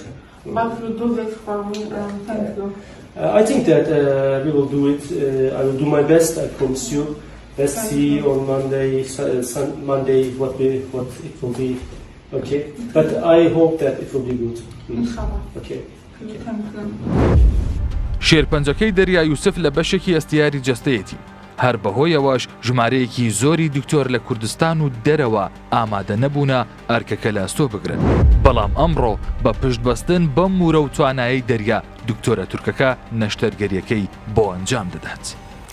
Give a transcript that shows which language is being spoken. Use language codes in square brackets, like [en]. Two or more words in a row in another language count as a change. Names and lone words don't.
[en] But you do this for me, thank you. I think that we will do it. I will do my best, I promise you. Let's see on Monday, Monday what it will be. Okay, but I hope that it will be good. Inshallah. Okay. Thank you. [ckb] شێرپەنجەکەی دەریا یوسف لە بەشێکی ئەستیاری جەستەیەتی، هەر بەهۆیەوەش ژمارەیەکی زۆری دکتۆر لە کوردستان و دەرەوە ئامادە نەبوونە ئەرکەکە لە ئەستۆ بگرن، بەڵام ئەمڕۆ بە پشتبەستن بەم مورە و توانایی دەریا دکتۆرە تورکەکە نەشتەرگەریەکەی بۆ ئەنجام دەدات.